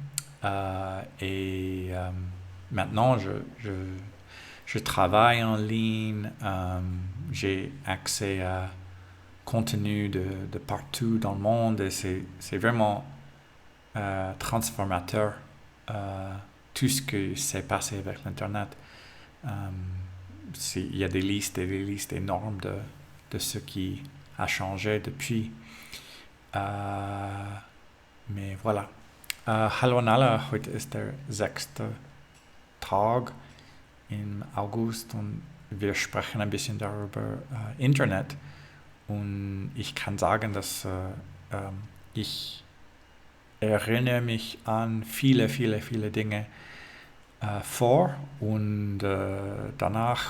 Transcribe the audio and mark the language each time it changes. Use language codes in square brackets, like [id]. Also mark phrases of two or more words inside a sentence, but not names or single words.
[fr] et maintenant je travaille en ligne, j'ai accès à contenu de partout dans le monde, et c'est vraiment transformateur, tout ce qui s'est passé avec l'internet. Il y a des listes et des listes énormes de ce qui a changé depuis. Mais voilà. [de] Hallo an alle, heute ist der 6. Tag im August, und wir sprechen ein bisschen darüber Internet. Und ich kann sagen, dass ich erinnere mich an viele Dinge, vor und danach.